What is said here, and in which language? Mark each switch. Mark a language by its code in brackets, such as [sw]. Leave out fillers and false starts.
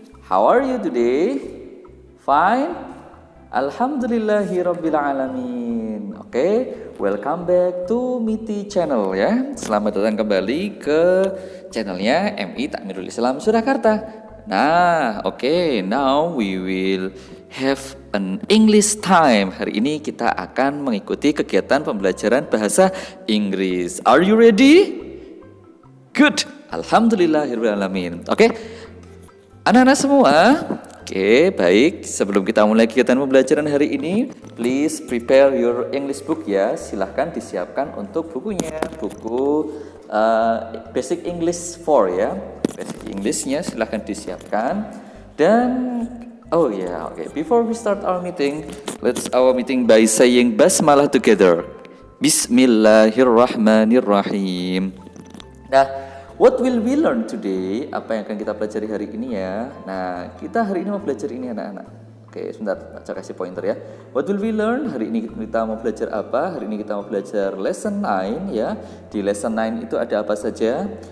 [en] How are you today? Fine? [ar] Alhamdulillahirabbil alamin. [en] Oke, welcome back to Miti Channel ya. [id] Selamat datang kembali ke channelnya MI Takmirul Islam Surakarta. [en] Nah, now we will have an English time. [id] Hari ini kita akan mengikuti kegiatan pembelajaran bahasa Inggris. [en] Are you ready? Good. [ar] Alhamdulillahirrahmanirrahim. [id] Anak-anak semua. Baik. Sebelum kita mulai kegiatan pembelajaran hari ini, [en] please prepare your English book [id] ya. Silahkan disiapkan untuk bukunya. Buku Basic English 4 ya. Basic Englishnya silahkan disiapkan. [en] Dan before we start our meeting, let's our meeting by saying basmalah together. [ar] Bismillahirrahmanirrahim. [en] Nah, what will we learn today? [id] Apa yang akan kita pelajari hari ini ya? Nah, kita hari ini mau belajar ini anak-anak. Sebentar, saya kasih pointer ya. [en] What will we learn? [id] Hari ini kita mau belajar apa? Hari ini kita mau belajar lesson 9 ya. Di lesson 9 itu ada apa saja?